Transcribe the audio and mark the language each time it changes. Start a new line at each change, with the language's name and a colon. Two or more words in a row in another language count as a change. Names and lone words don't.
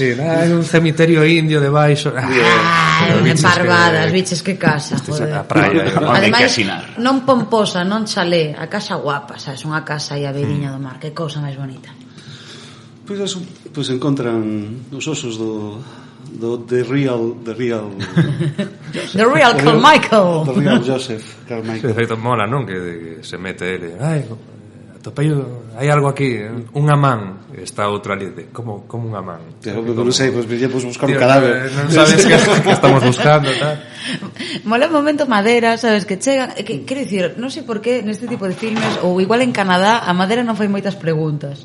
Galician: Sí, hai un cemiterio indio debaixo. Parvadas, biches que casa, joder. A praia. Ademais, non pomposa, non chalé, a casa guapa, sabes, unha casa aí a beiriña do mar, que cousa máis bonita. Pois eso, pois encontran os osos do The Real The Real Carmichael. The Real Joseph Carmichael. De feito mola, non? Que se mete ele. Atopei, hai algo aquí, un amán. Está outro ali de, como un amán. Non sei, pois viñemos buscar un cadáver. Non sabes que estamos buscando, tal. Mola un momento madera, sabes, que chegan, quero dicir, non sei por qué neste tipo de filmes, ou igual en Canadá, a madera non fai moitas preguntas.